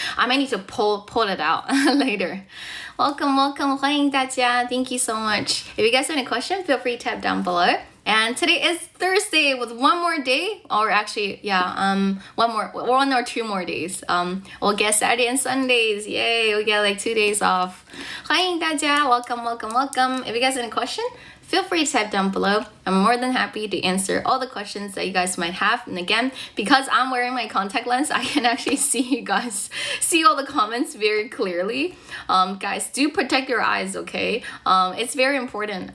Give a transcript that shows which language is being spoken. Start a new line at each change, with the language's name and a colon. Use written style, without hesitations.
English: I might need to pull it out later. Welcome.
Chinese: 欢迎大家.
English: Thank you so much. If you guys have any questions, feel free to type down below. And today is Thursday with one more day, or actually, one or two more days. We'll get Saturday and Sundays. Yay, we get like 2 days off.
Chinese: 欢迎大家,
English: welcome. If you guys have any question, feel free to type down below. I'm more than happy to answer all the questions that you guys might have. And again, because I'm wearing my contact lens, I can actually see you guys see all the comments very clearly. Guys, do protect your eyes, okay? It's very important.